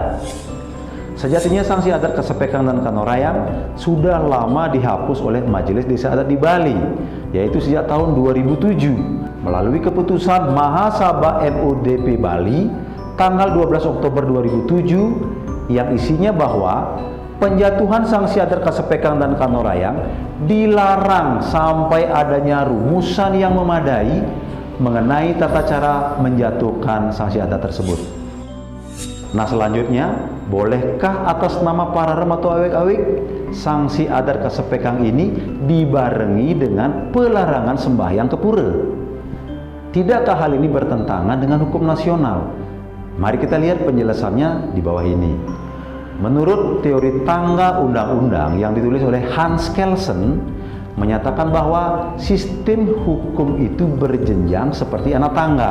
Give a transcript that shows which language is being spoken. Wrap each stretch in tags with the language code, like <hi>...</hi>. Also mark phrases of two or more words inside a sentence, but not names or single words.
<id>Sejatinya sanksi adat Kasepekang dan Kanorayang sudah lama dihapus oleh Majelis Desa Adat di Bali, yaitu sejak tahun 2007 melalui keputusan Mahasabha MUDP Bali tanggal 12 Oktober 2007 yang isinya bahwa penjatuhan sanksi adat Kasepekang dan Kanorayang dilarang sampai adanya rumusan yang memadai mengenai tata cara menjatuhkan sanksi adat tersebut. Nah, selanjutnya, bolehkah atas nama pararem atau awik-awik sanksi adat Kasepekang ini dibarengi dengan pelarangan sembahyang ke pura? Tidakkah hal ini bertentangan dengan hukum nasional? Mari kita lihat penjelasannya di bawah ini. Menurut teori tangga undang-undang yang ditulis oleh Hans Kelsen, menyatakan bahwa sistem hukum itu berjenjang seperti anak tangga.</id>